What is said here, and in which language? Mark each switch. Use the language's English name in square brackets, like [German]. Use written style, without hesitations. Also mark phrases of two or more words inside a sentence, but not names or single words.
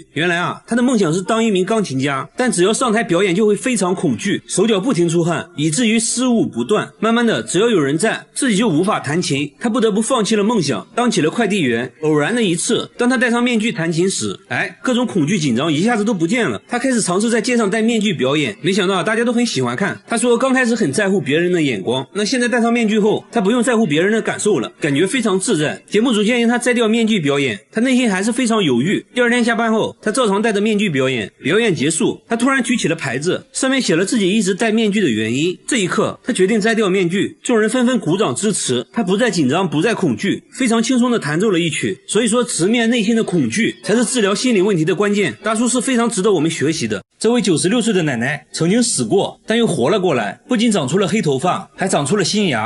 [Chinese] 原來他的夢想是當一名鋼琴家，但只要上台表演就會非常恐懼，手腳不停出汗，以至於失誤不斷。慢慢的，只要有人在，自己就無法彈琴，他不得不放棄了夢想，當起了快遞員。偶然的一次，當他戴上面具彈琴時，各種恐懼緊張一下子都不見了。他開始嘗試在街上戴面具表演，沒想到大家都很喜歡看。他說剛開始很在乎別人的眼光，那現在戴上面具後，他不用在乎別人的感受了，感覺非常自在。節目組建議他摘掉面具表演，他內心還是非常猶豫。第二天下班後，他照常戴着面具表演。表演結束，他突然舉起了牌子，上面寫了自己一直戴面具的原因。這一刻，他決定摘掉面具，眾人紛紛鼓掌支持。他不再緊張，不再恐懼，非常輕鬆地彈奏了一曲。所以說，直面內心的恐懼才是治療心理問題的關鍵。大叔是非常值得我們學習的。這位96歲的奶奶曾經死過，但又活了過來，不僅長出了黑頭髮，還長出了新牙。